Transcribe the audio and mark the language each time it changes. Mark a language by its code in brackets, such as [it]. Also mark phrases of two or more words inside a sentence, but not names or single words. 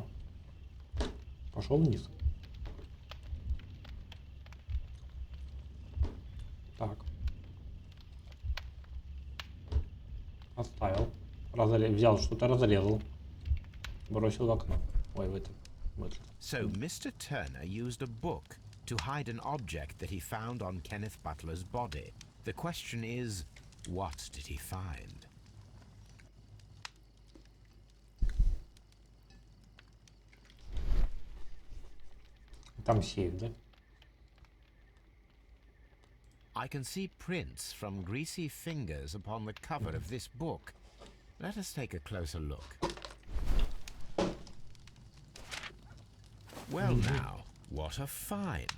[ru] Пошел вниз. Так. Оставил. Взял что-то, разрезал. Бросил в окно. Ой, в это. [en] So Mr. Turner used a book to hide an object that he found on Kenneth Butler's body. The question is, what did he find? [ru] Там сейф, да? [en] I can see prints from greasy fingers upon the cover of this book. Let us take a closer look. Well now, what a find!